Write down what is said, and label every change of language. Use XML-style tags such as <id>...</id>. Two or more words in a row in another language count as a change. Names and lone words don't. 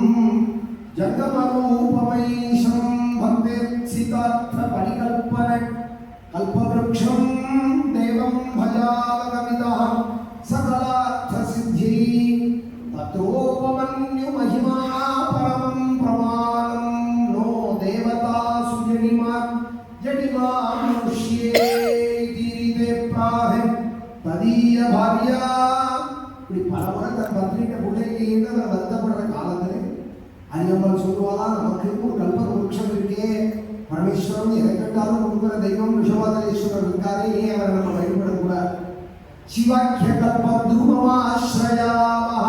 <sa>जगमरूपमैशं भक्तेत्सितार्थपरिकल्पने कल्पवृक्षं देवं भजावगमितः सकलार्थसिद्धिः तत्रोपमन्युमहिमा परमं प्रमाणम् देवता सुजनिमा जनिमा मनुष्ये दीरिते प्राहे तदीय भार्या.</sa> <ta>இப்படி பலமுறை தன் பத்னிட்ட பிள்ளைக்கு அவர் வருத்தப்படுற காலத்துல அரியம்மாள் சொல்லுவாளா, நமக்கு ஒரு கல்ப விருட்சம் இருக்கே, பரமேஸ்வரன் எதை கேட்டாலும் கொடுக்குற தெய்வம் ரிஷபாதரேஸ்வரர் இருக்காரே, ஏன் அவரை நம்ம வழிபடக்கூடாது?</ta> <sa>शिवाख्य कल्प द्रुममाश्रयामहे.</sa>